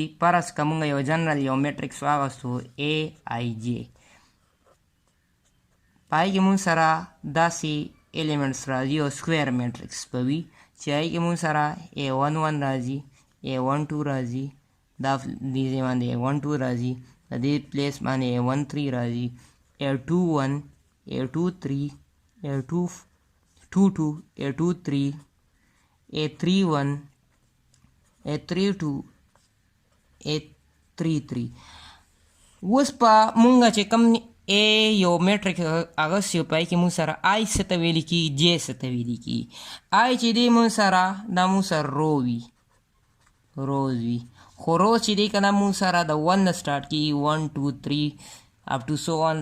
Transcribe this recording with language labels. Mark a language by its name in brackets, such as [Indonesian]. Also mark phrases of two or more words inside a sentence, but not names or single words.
[Pashto] فرض که مونږ یو جنرل یو میټرکس واغستو AIJ. پای کې مونږ سره داسې ایلیمنټس راځي او [English] square matrix [Pashto] به وي چې هغې کې مونږ سره A11 راځي، A12 راځي، دا دې ځای باندې A12 راځي، د دې پلیس باندې A13 راځي، A21، A23، A22، A23، A31، A32، A33. اوس په مونږ چې کوم یو میټریک اغوستی په هغې کې مونږ سره آی څه ته ویلي کېږي، جې څه ته ویلي کېږي. آی چې دی مونږ سره دا مونږ سره روز وي، خو روز چې دی که نه مونږ سره د 1 نه سټارټ کېږي 1 2 3 [English] up to so on.